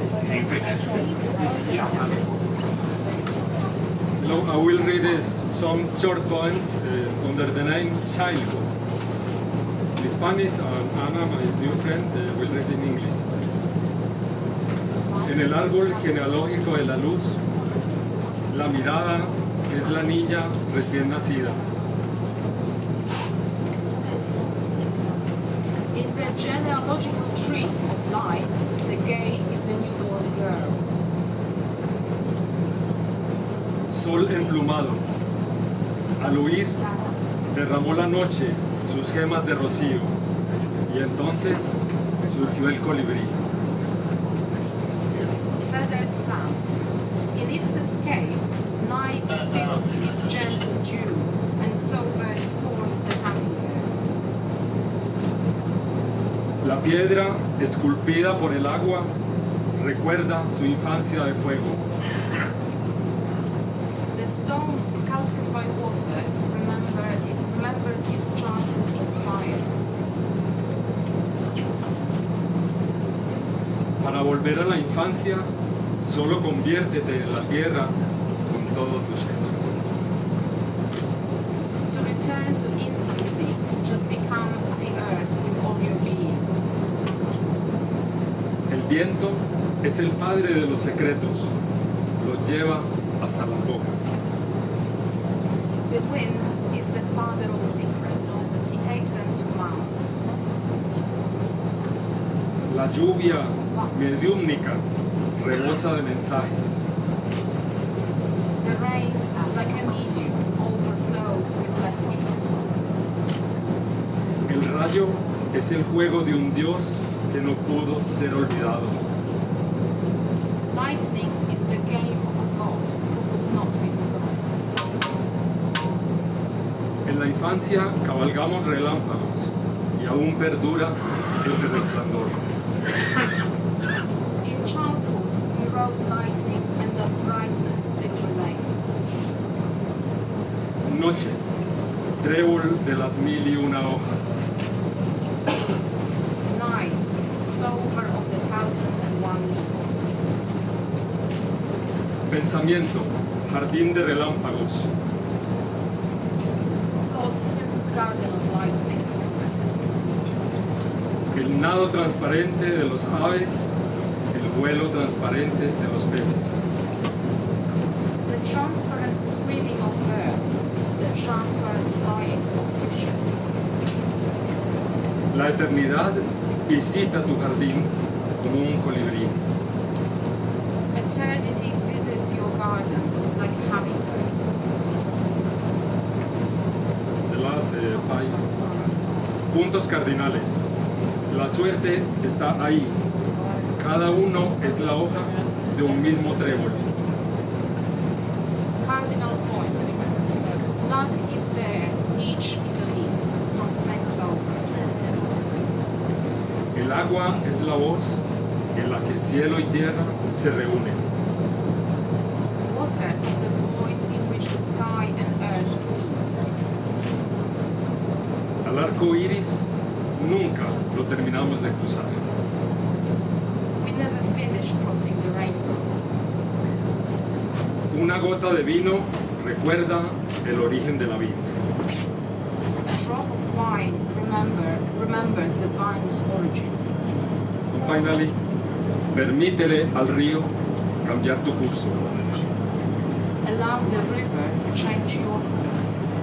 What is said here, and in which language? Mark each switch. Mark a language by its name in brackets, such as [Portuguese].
[English] English. Yeah. Hello, I will read some short poems under the name Childhood. In Spanish, and Ana, my dear friend, will read in English. [Spanish] En el árbol genealógico de la luz, la mirada es la niña recién nacida. [English] In the genealogical tree of light, the gate is the newborn girl. [Spanish] Sol emplumado, al huir, derramó la noche sus gemas de rocío, y entonces surgió el colibrí. [English] Feathered sun. In its escape, night spills its gems of dew, and so burst forth the hummingbird. [Spanish] La piedra, esculpida por el agua, recuerda su infancia de fuego. [English] The stone sculpted by water remembers its childhood of fire. [Spanish] Para volver a la infancia, solo conviértete en la tierra con todo tu ser. [English] To return to infancy, just become the earth with all your being. [Spanish] El viento es el padre de los secretos, los lleva hasta las bocas. [English] The wind is the father of secrets. He takes them to mouths. [Spanish] La lluvia mediúmnica rebosa de mensajes. [English] The rain, like a medium, overflows with messages. [Spanish] El rayo es el juego de un Dios que no pudo ser olvidado. [English] Lightning is the game of a god who would not be forgotten. [Spanish] En la infancia cabalgamos relámpagos y aún perdura ese resplandor. [English] In childhood, we rode lightning and that brightness still remains. [Spanish] Noche, trébol de las 1001 hojas. [English] Night, clover of the 1001 leaves. [Spanish] Pensamiento, jardín de relámpagos. [English] Thought, garden of lightning. [Spanish] El nado transparente de los aves, el vuelo transparente de los peces. [English] The transparent swimming of birds, the transparent flying of fishes. [Spanish] La eternidad visita tu jardín como un colibrí. [English] Eternity visits your garden like a hummingbird. The last five. [Spanish] Puntos cardinales. La suerte está ahí. Cada uno es la hoja de un mismo trébol. [English] Cardinal points. Luck is there, each is a leaf from the same clover. [Spanish] El agua es la voz en la que cielo y tierra se reúnen. [English] Water is the voice in which the sky and earth meet. [Spanish] Al arco iris nunca lo terminamos de cruzar. [English] We never finish crossing the rainbow. [Spanish] Una gota de vino recuerda el origen de la vid. [English] A drop of wine remembers the vine's origin. And finally, [Spanish] permítele al río cambiar tu curso. [English] Allow the river to change your course.